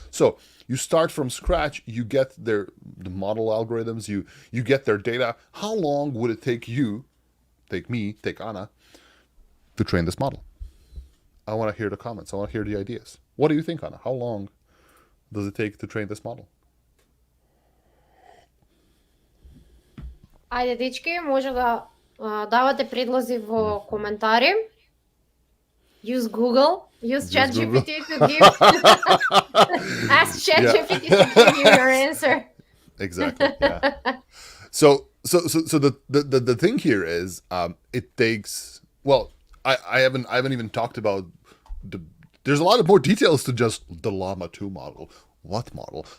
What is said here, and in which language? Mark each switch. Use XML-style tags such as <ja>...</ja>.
<en>So you start from scratch, you get the model algorithms, you get their data. How long would it take you, take me, take Anna, to train this model? I want to hear the comments. I want to hear the ideas. What do you think, Anna? How long does it take to train this model?</en> <mk>Ајде, дечки, може да давате предлози во коментари.</mk> <en>Use Google. Use ChatGPT to give. Ask ChatGPT to give you your answer. Exactly. Yeah. So the thing here is, it takes. Well, I haven't even talked about there's a lot of more details to just the Llama 2 model. What model?</en>